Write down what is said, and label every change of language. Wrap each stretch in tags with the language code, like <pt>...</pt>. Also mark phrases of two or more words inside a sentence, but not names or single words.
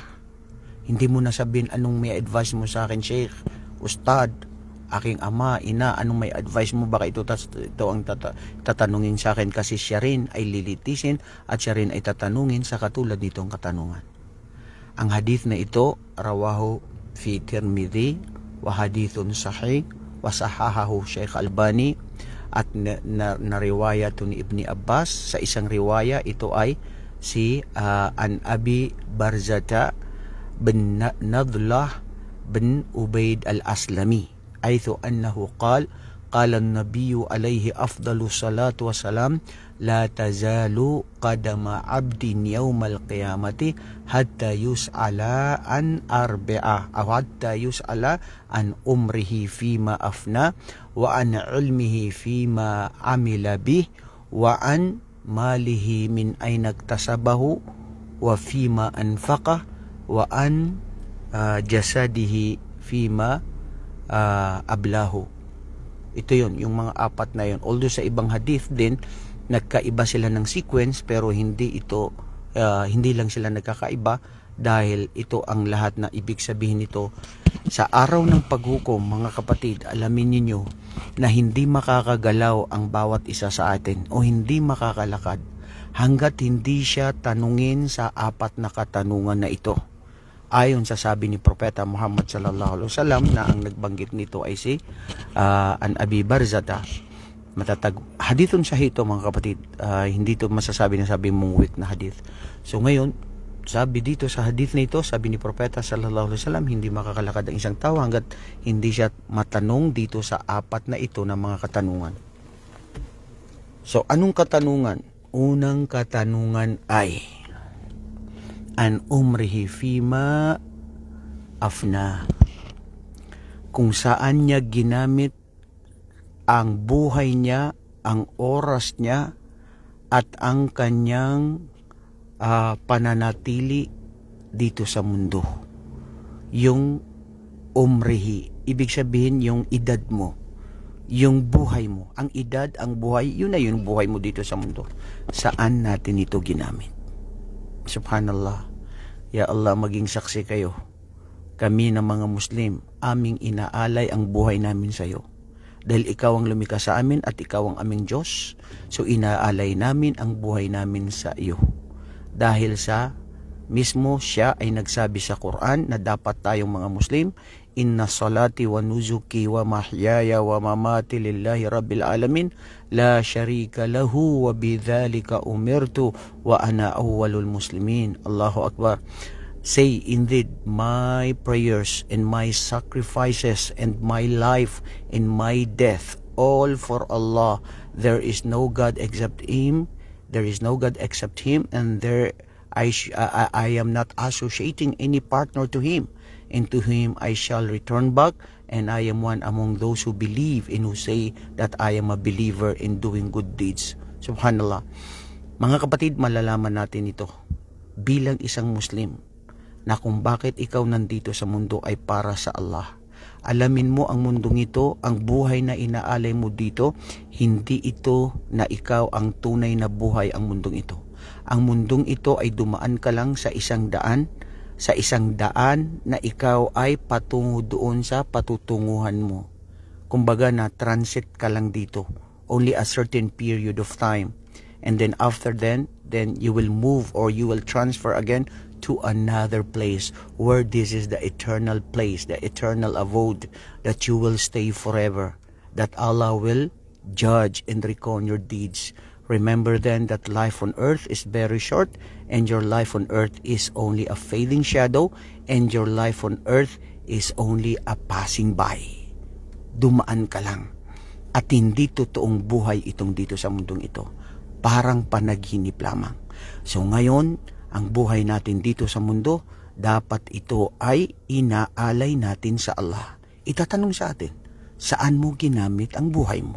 <tl>Hindi mo na sabihin, anong may advice mo sa akin, Sheikh, Ustad, aking ama, ina, anong may advice mo? Baka ito ang tatanungin sa akin, kasi siya rin ay lilitisin at siya rin ay tatanungin sa katulad nitong katanungan. Ang hadith na ito,</tl> <ar>رواه في الترمذي وحديث صحيح وصححه الشيخ الألباني,</ar> <tl>at nariwaya ito ni Ibni Abbas. Sa isang riwaya, ito ay si an Abi Barzata bin Nadlah bin Ubaid al-Aslami,</tl> <ar>أي أنه قال النبي عليه أفضل الصلاة والسلام لا تزال قدما عبد يوم القيامة حتى يسأل عن أربع أو حتى يسأل عن عمره فيما أفنى وعن علمه فيما عمل به وعن ماله من أين اكتسبه وفيما أنفق وعن جسده فيما أبلاه.</ar> <tl>Ito yun, yung mga 4 na yun. Although sa ibang hadith din, nagkaiba sila ng sequence, pero hindi lang sila nagkakaiba, dahil ito ang lahat na ibig sabihin nito. Sa araw ng paghukom, mga kapatid, alamin ninyo na hindi makakagalaw ang bawat isa sa atin o hindi makakalakad hanggat hindi siya tanungin sa 4 na katanungan na ito. Ayon sa sabi ni Propeta Muhammad</tl> <ar>صلى الله عليه وسلم,</ar> <tl>na ang nagbanggit nito ay si an Abi Barzata. Matatag</tl> <ar>حديث صحيح</ar> <tl>ito, mga kapatid. Hindi ito masasabi na sabi mong weak na hadith. So ngayon, sabi dito sa hadith na ito, sabi ni Propeta</tl> <ar>صلى الله عليه وسلم,</ar> <tl>hindi makakalakad ang isang tao hanggat hindi siya matanong dito sa 4 na ito na mga katanungan. So anong katanungan? Unang katanungan ay</tl> <ar>عن عمره فيما أفنى,</ar> <tl>kung saan niya ginamit ang buhay niya, ang oras niya, at ang kanyang pananatili dito sa mundo. Yung umrihi, ibig sabihin yung edad mo, yung buhay mo. Ang edad, ang buhay, yun na yung buhay mo dito sa mundo. Saan natin ito ginamit? Subhanallah. Ya Allah, maging saksi kayo. Kami na mga Muslim, aming inaalay ang buhay namin sa iyo. Dahil ikaw ang lumikha sa amin at ikaw ang aming Diyos, so inaalay namin ang buhay namin sa iyo. Dahil sa mismo siya ay nagsabi sa Quran na dapat tayong mga Muslim,</tl> <ar>إن صلاتي ونسكي ومحياي ومماتي لله رب العالمين لا شريك له وبذلك أمرت وأنا أول المسلمين الله أكبر.</ar> <en>Say, indeed, my prayers and my sacrifices and my life and my death, all for Allah. There is no God except Him. There is no God except Him, and I am not associating any partner to Him. And to Him I shall return back, and I am one among those who believe and who say that I am a believer in doing good deeds. Subhanallah. Mga kapatid, malalaman natin ito bilang isang Muslim, na kung bakit ikaw nandito sa mundo ay para sa Allah. Alamin mo ang mundong ito, ang buhay na inaalay mo dito, hindi ito na ikaw ang tunay na buhay ang mundong ito. Ang mundong ito ay dumaan ka lang sa isang daan na ikaw ay patungo doon sa patutunguhan mo. Kumbaga na transit ka lang dito, only a certain period of time. And then after then you will move or you will transfer again to another place where this is the eternal place, the eternal abode that you will stay forever, that Allah will judge and reckon your deeds. Remember then that life on earth is very short, and your life on earth is only a fading shadow, and your life on earth is only a passing by.</en> <tl>Dumaan ka lang. At hindi totoong buhay itong dito sa mundong ito. Parang panaginip lamang. So ngayon, ang buhay natin dito sa mundo, dapat ito ay inaalay natin sa Allah. Itatanong sa atin, saan mo ginamit ang buhay mo?</tl>